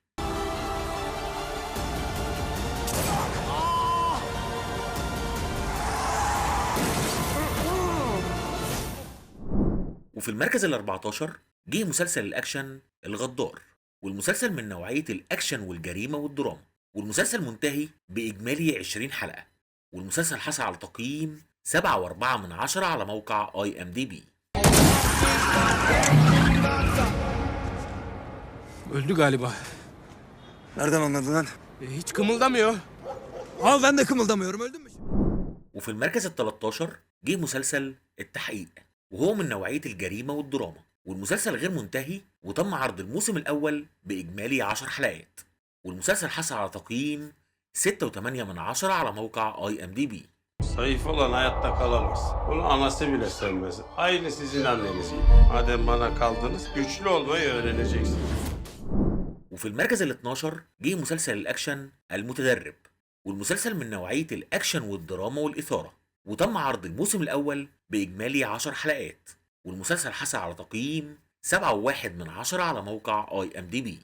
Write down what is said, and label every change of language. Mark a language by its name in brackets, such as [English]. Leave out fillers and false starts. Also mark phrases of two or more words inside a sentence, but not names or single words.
[Arabic] وفي المركز ال14 جه مسلسل الأكشن الغدار، والمسلسل من نوعية الأكشن والجريمة والدراما، والمسلسل منتهي بإجمالي 20 حلقة، والمسلسل حصل على تقييم 7.4 على موقع IMDb. [Turkish] Öldü galiba. Nereden anladın lan? Hiç kımıldamıyor. Al ben de kımıldamıyorum, öldün mü? [Arabic] وفي المركز ال13 جه مسلسل التحقيق، وهو من نوعية الجريمة والدراما، والمسلسل غير منتهي وتم عرض الموسم الأول بإجمالي 10 حلقات، والمسلسل حصل على تقييم 6.8 على موقع IMDb. [Turkish] Zayıf olan hayatta kalamaz. Bunu anası bile sevmez. Aynı sizin anneniz gibi. Madem bana kaldınız, güçlü olmayı öğreneceksiniz. [Arabic] وفي المركز ال12 جه مسلسل الأكشن المتدرب، والمسلسل من نوعية الأكشن والدراما والإثارة، وتم عرض الموسم الأول بإجمالي 10 حلقات، والمسلسل حصل على تقييم 7.1 على موقع IMDb.